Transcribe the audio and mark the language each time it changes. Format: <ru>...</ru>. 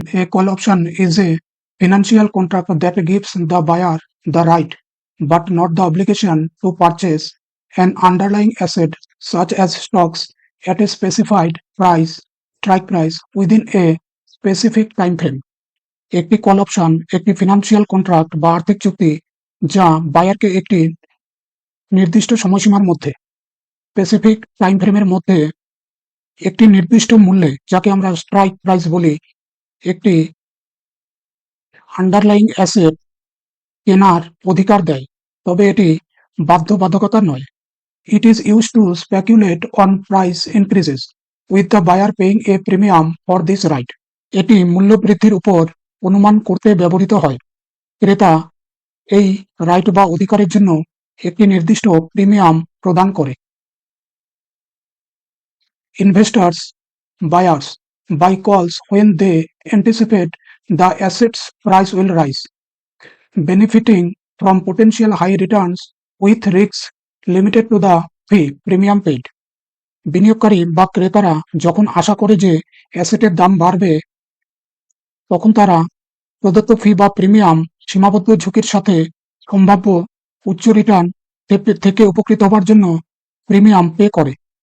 <en>A call option is a financial contract that gives the buyer the right, but not the obligation, to purchase an underlying asset such as stocks at a specified strike price within a specific time frame.</en> <bn>একটি call option একটি financial contract বা আর্থিক চুক্তি যা বায়ারকে একটি নির্দিষ্ট সময়সীমার মধ্যে স্পেসিফিক টাইম ফ্রেমের মধ্যে একটি নির্দিষ্ট মূল্যে, যাকে আমরা স্ট্রাইক প্রাইস বলি, একটি আন্ডারলাইং অ্যাসেট কেনার অধিকার দেয়, তবে এটি বাধ্যবাধকতা নয়।</bn> <en>It is use to speculate on price increases with the buyer paying a premium for this right.</en> <bn>এটি মূল্য বৃদ্ধির উপর অনুমান করতে ব্যবহৃত হয়। ক্রেতা এই রাইট বা অধিকারের জন্য একটি নির্দিষ্ট প্রিমিয়াম প্রদান করে।</bn> <en>Investors, buyers, buy calls when they anticipate the asset's price will rise, benefiting from potential high returns with risks limited to the fee premium paid.</en> <bn>বিনিয়োগকারী বা ক্রেতারা যখন আশা করে যে অ্যাসেটের দাম বাড়বে, তখন তারা প্রদত্ত ফি বা প্রিমিয়াম সীমাবদ্ধ ঝুঁকির সাথে সম্ভাব্য উচ্চ রিটার্ন থেকে উপকৃত হবার জন্য প্রিমিয়াম পে করে।</bn>